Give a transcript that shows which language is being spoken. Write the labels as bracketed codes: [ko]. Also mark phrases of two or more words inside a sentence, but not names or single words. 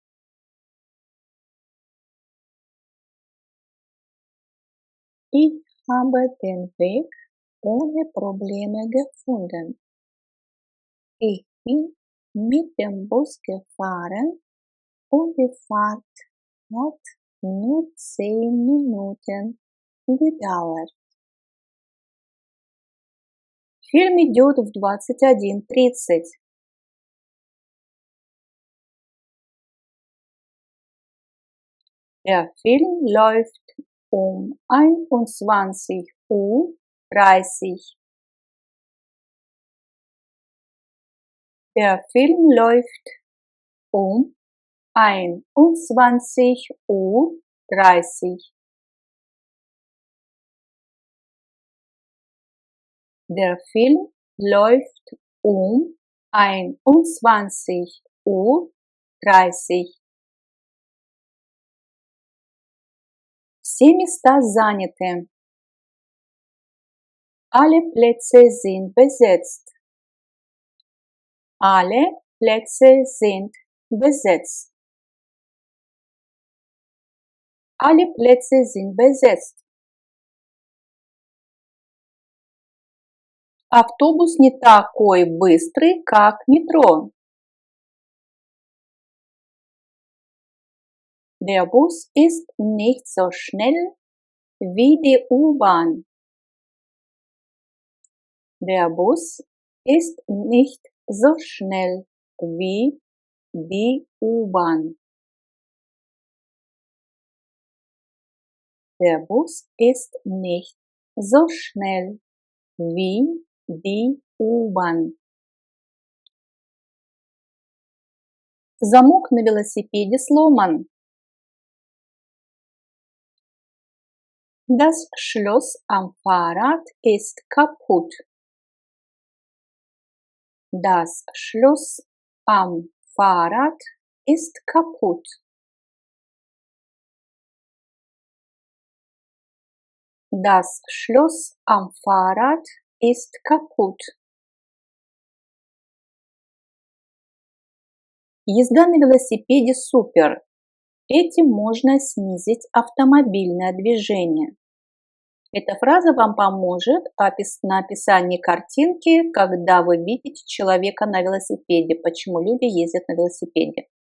[de] Ich habe den Weg ohne Probleme gefunden. Ich bin mit dem Bus gefahren und die Fahrt hat nur 10 Minuten gedauert. [ru] Фильм идет в 21:30. [de] Der Film läuft um 21:30 Uhr. Der Film läuft um 21:30 Uhr. Der Film läuft um 21:30 Uhr. [ru] Все места заняты. [de] Alle Plätze sind besetzt. Alle Plätze sind besetzt. Alle Plätze sind besetzt. [ru] Автобус не такой быстрый, как метро. [de] Der Bus ist nicht so schnell wie die U-Bahn. Der Bus ist nicht so schnell wie die U-Bahn. Der Bus ist nicht so schnell wie die U-Bahn. [ru] Замок на велосипеде сломан. [de] Das Schloss am Fahrrad ist kaputt. Das Schloss am Fahrrad ist kaputt. Das Schloss am Fahrrad ist kaputt. [ru] Езда на велосипеде супер. Этим можно снизить автомобильное движение. Эта фраза вам поможет на описании картинки, когда вы видите человека на велосипеде, почему люди ездят на велосипеде.